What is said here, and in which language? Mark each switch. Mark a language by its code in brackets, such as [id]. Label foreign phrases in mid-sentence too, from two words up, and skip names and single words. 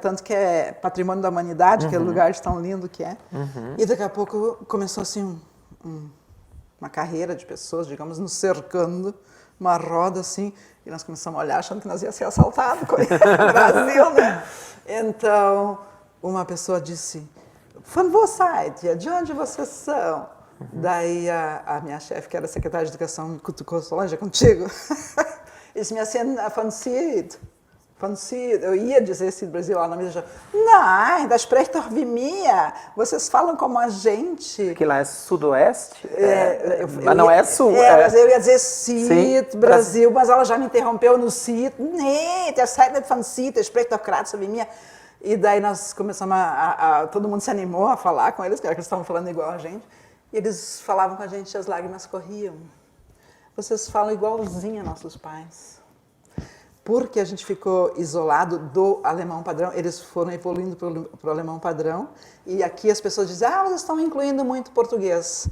[pt] Tanto que é patrimônio da humanidade, aquele lugar de tão lindo que é. E daqui a pouco começou assim uma carreira de pessoas, digamos, nos cercando, uma roda assim, e nós começamos a olhar achando que nós ia ser assaltados com o Brasil, né? Então, uma pessoa disse, [hrx] von wo seid ihr? [pt] De onde vocês são? Daí a minha chefe, que era secretária de Educação, me cutucou, Solange, é contigo? Eles me assim, [hrx] von Süd, [pt] eu ia dizer Süd Brasil lá na mesa, não, [hrx] das sprecht doch wie mir, [pt] vocês falam como a gente. Que lá é sudoeste, mas não é sul. Mas eu ia dizer Süd Brasil, mas ela já me interrompeu no Süd, [hrx] nee, der seid nicht von Süd, der spricht doch gerade so wie mir. [pt] E daí nós começamos todo mundo se animou a falar com eles, que eles estavam falando igual a gente, e eles falavam com a gente e as lágrimas corriam. Vocês falam igualzinho a nossos pais. Porque a gente ficou isolado do alemão padrão, eles foram evoluindo para o alemão padrão, e aqui as pessoas dizem, vocês estão incluindo muito português.